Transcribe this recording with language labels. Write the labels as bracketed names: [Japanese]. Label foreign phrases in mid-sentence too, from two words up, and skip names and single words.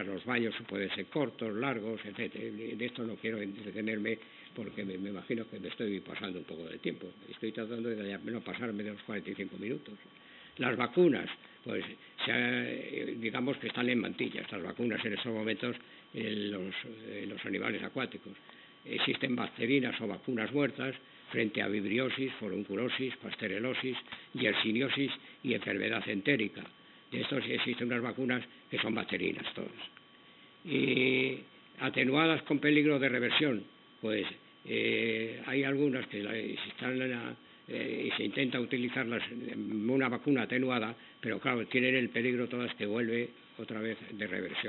[Spanish] Los baños pueden ser cortos, largos, etc. De esto no quiero entretenerme porque me imagino que me estoy pasando un poco de tiempo. Estoy tratando de no pasarme de los 45 minutos. Las vacunas, pues digamos que están en mantilla estas vacunas en estos momentos en los animales acuáticos. Existen bacterinas o vacunas muertas frente a vibriosis, forunculosis, pasterelosis, yersiniosis y enfermedad entérica. De estos existen unas vacunas que son bacterinas todas. Y atenuadas con peligro de reversión, pues hay algunas que se intenta utilizarlas en una vacuna atenuada, pero claro, tienen el peligro todas que vuelve otra vez de reversión.